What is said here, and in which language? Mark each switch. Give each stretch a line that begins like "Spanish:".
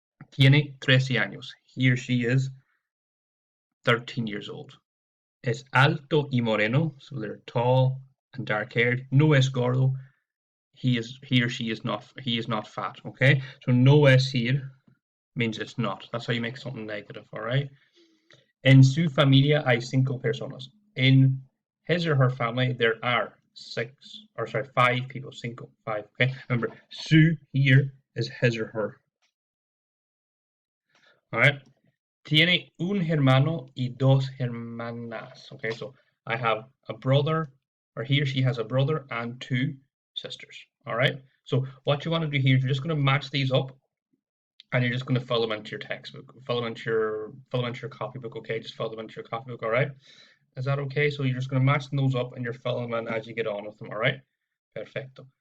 Spanish: Tiene 13 años.
English: He or she is 13 years old.
Spanish: Es alto y moreno,
English: so they're tall and dark haired.
Spanish: No es gordo.
English: He or she is not fat. Okay, so no es here means it's not. That's how you make something negative. All right.
Spanish: En su familia hay 5 personas.
English: In his or her family, there are 5 people. 5. Okay. Remember, su here is his or her. All right.
Spanish: Tiene un hermano y 2 hermanas.
English: Okay, so I have a brother, or he or she has a brother and 2 sisters. All right. So what you want to do here is you're just going to match these up and you're just going to fill them into your textbook, fill them into your copybook. Okay, just fill them into your copybook. All right, is that okay? So you're just going to match those up, and you're filling them in as you get on with them. All right, perfecto.